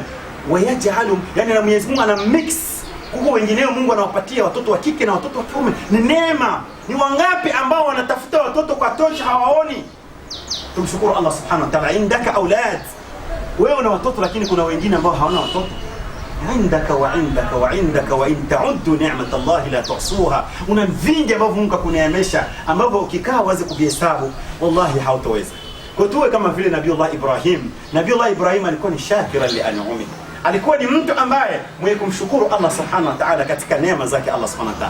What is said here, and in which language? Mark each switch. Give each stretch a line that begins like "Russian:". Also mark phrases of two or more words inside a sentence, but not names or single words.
Swahili: Wayajalu, yani na Mwenyezi Mungu ana mix. Huko wengineo Mungu anawapatia watoto wa kike na watoto wa kiume. Ni neema. Ni wangapi ambao wanatafuta watoto kwa tosha hawaoni? Tumshukuru
Arabic: الله سبحانه وتعالى. عندك أولاد,
Swahili: wewe una watoto lakini kuna wengine ambao hawana watoto.
Arabic: عندك وعندك وعندك وإن تعدوا نعمة الله لا تحصوها.
Swahili: Una vingi ambavyo Mungu akuneemesha ambavyo ukikaa wazi kuvihesabu wallahi hautaweza. Kwa tuwe kama vile Nabiiullah Ibrahim. Nabiiullah Ibrahim alikuwa ni
Arabic: شاكرا لأنعمه.
Swahili: Alikuwa ni mtu ambaye mwenye kumshukuru
Arabic: الله سبحانه وتعالى
Swahili: katika neema zake
Arabic: الله سبحانه وتعالى.